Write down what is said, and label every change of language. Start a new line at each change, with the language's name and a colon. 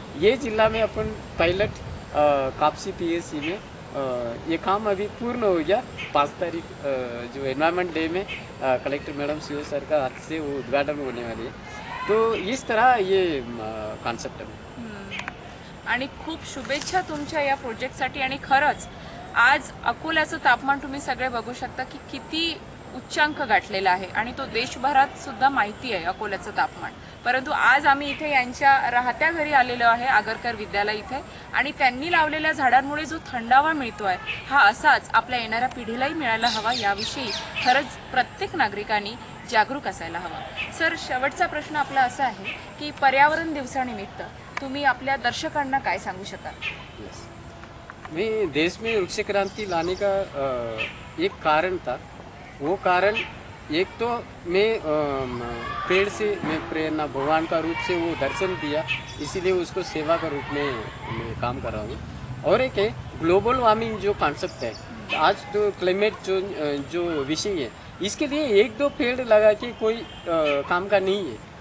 Hindi: ये जिला में अपन पायलट कापसी PSC में ये काम अभी पूर्ण हो गया। 5 तारीख जो एनवायरमेंट डे में कलेक्टर मैडम CO सर का हाथ से वो उद्घाटन होने वाली है। तो इस तरह ये कॉन्सेप्ट है।
Marathi: आणि खूप शुभेच्छा तुमच्या या प्रोजेक्टसाठी। आणि खरंच आज अकोल्याचं तापमान तुम्ही सगळे बघू शकता की किती उच्चांक गाठलेला आहे आणि तो देशभरात सुद्धा माहिती आहे अकोल्याचं तापमान। परंतु आज आम्ही इथे यांच्या राहत्या घरी आलेलो आहे, आगरकर विद्यालय इथे, आणि त्यांनी लावलेल्या झाडांमुळे जो थंडावा मिळतोय हा असाच आपल्या येणाऱ्या पिढीलाही मिळायला हवा, याविषयी खरंच प्रत्येक नागरिकांनी जागरूक असायला हवं। सर, शेवटचा प्रश्न आपला असा आहे की पर्यावरण दिवसानिमित्त तुम्ही आपल्या दर्शकांना काय सांगू शकाल?
Hindi: मैं देश में वृक्ष क्रांति लाने का एक कारण था। वो कारण एक तो मैं पेड़ से मैं प्रेरणा, भगवान का रूप से वो दर्शन दिया, इसीलिए उसको सेवा का रूप में मैं काम कर रहा हूँ। और एक है ग्लोबल वार्मिंग जो कॉन्सेप्ट है, आज तो क्लाइमेट जो विषय है, इसके लिए 1-2 पेड़ लगा के कोई काम का नहीं है।